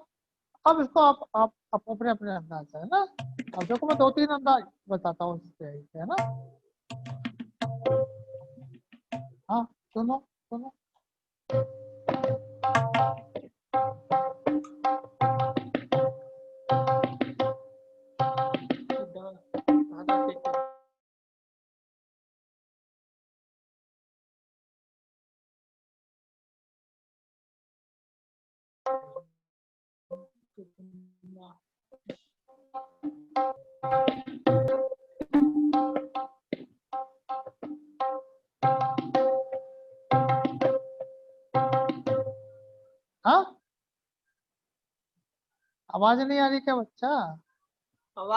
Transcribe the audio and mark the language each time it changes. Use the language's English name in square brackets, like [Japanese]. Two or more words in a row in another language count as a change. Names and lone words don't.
[Hindi] अब इसको आप अपने अपने अंदाज से, है ना? अब देखो मैं 2 3 अंदाज बताता हूँ इससे, है ना? हाँ, सुनो सुनो। धा धा धा ते ते। ना। हाँ, आवाज नहीं आ रही क्या बच्चा?